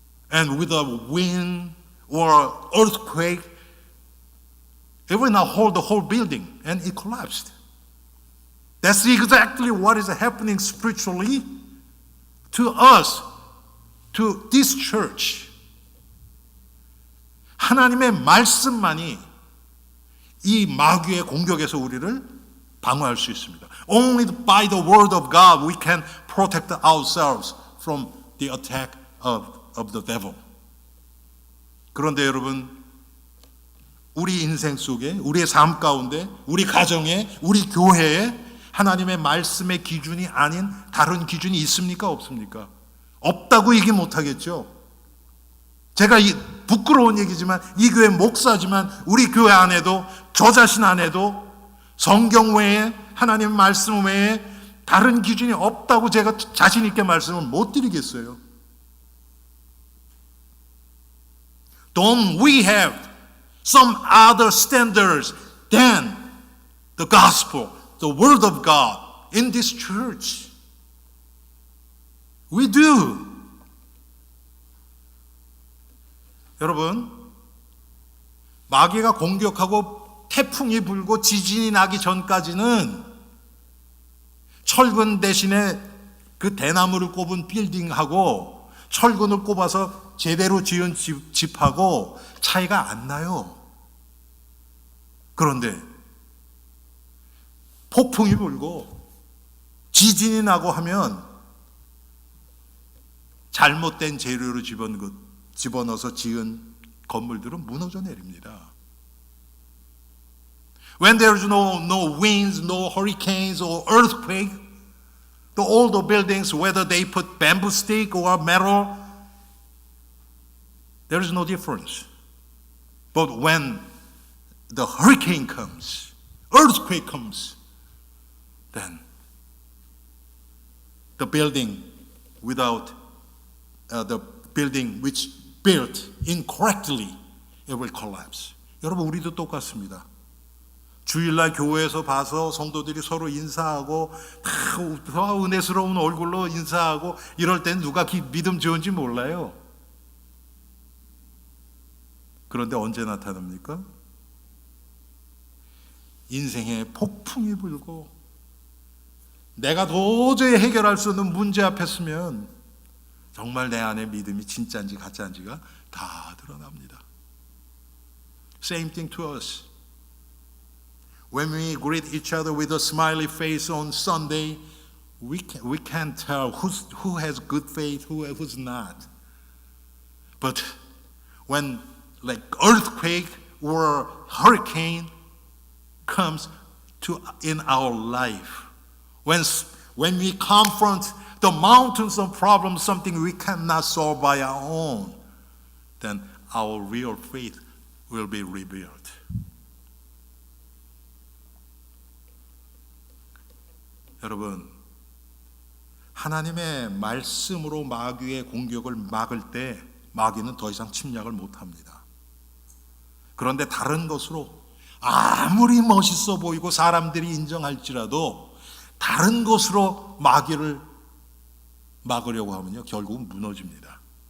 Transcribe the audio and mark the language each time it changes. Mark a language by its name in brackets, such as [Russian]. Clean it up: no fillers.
[English] And with a wind or earthquake, it will not hold the whole building, and it collapsed. That's exactly what is happening spiritually to us, to this church. [Korean] 하나님의 말씀만이 이 마귀의 공격에서 우리를 방어할 수 있습니다. [English] Only by the word of God we can protect ourselves from the attack of the devil. [Korean] 그런데 여러분, 우리 인생 속에, 우리의 삶 가운데, 우리 가정에, 우리 교회에 하나님의 말씀의 기준이 아닌 다른 기준이 있습니까? 없습니까? 없다고 얘기 못하겠죠. 제가 부끄러운 얘기지만 이 교회 목사지만 우리 교회 안에도 저 자신 안에도 성경 외에 하나님 말씀 외에 다른 기준이 없다고 제가 자신 있게 말씀을 못 드리겠어요. [English] Don't we have some other standards than the gospel, the word of God in this church? We do. [Korean] 여러분, 마귀가 공격하고 태풍이 불고 지진이 나기 전까지는 철근 대신에 그 대나무를 꼽은 빌딩하고 철근을 꼽아서 제대로 지은 집하고 차이가 안 나요. 그런데 폭풍이 불고 지진이 나고 하면 잘못된 재료로 집어넣어서 지은 건물들은 무너져 내립니다. [English] When there is no winds, no hurricanes or earthquake, all the buildings, whether they put bamboo stick or metal, there is no difference. But when the hurricane comes, earthquake comes, then the building without the building which built incorrectly, it will collapse. [Korean] 여러분, 우리도 똑같습니다. 주일날 교회에서 봐서 성도들이 서로 인사하고 다 은혜스러운 얼굴로 인사하고 이럴 땐 누가 믿음 좋은지 몰라요. 그런데 언제 나타납니까? 인생에 폭풍이 불고 내가 도저히 해결할 수 없는 문제 앞에 서면 정말 내 안에 믿음이 진짜인지 가짜인지가 다 드러납니다. [English] Same thing to us. When we greet each other with a smiley face on Sunday, we can't tell who has good faith, who's not. But when like earthquake or hurricane comes in our life, when we confront the mountains of problems, something we cannot solve by our own, then our real faith will be revealed. [Korean] 여러분, 하나님의 말씀으로 마귀의 공격을 막을 때 마귀는 더 이상 침략을 못합니다. 그런데 다른 것으로 아무리 멋있어 보이고 사람들이 인정할지라도 다른 것으로 마귀를 막으려고 하면요, 결국은 무너집니다.